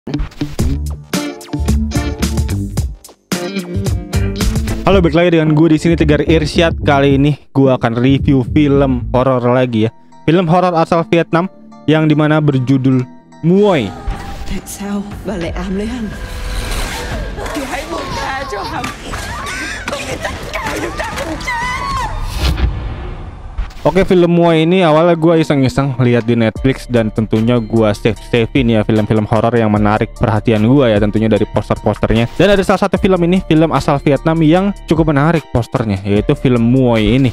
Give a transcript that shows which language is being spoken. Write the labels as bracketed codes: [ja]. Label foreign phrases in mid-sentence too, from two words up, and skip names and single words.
[id] Halo, balik lagi dengan gue di sini Tegar Irsyad. Kali ini gue akan review film horor lagi ya. Film horor asal Vietnam yang dimana berjudul Muoy. [vi] Tại sao bà lại ám lấy hắn? Thì hãy buông tha cho hắn. Không thì tất cả chúng ta cùng chết. [id] Oke, film Muoy ini awalnya gue iseng-iseng lihat di Netflix dan tentunya gue save ya film-film horor yang menarik perhatian gue ya, tentunya dari poster-posternya. Dan ada salah satu film ini, film asal Vietnam yang cukup menarik posternya, yaitu film Muoy ini.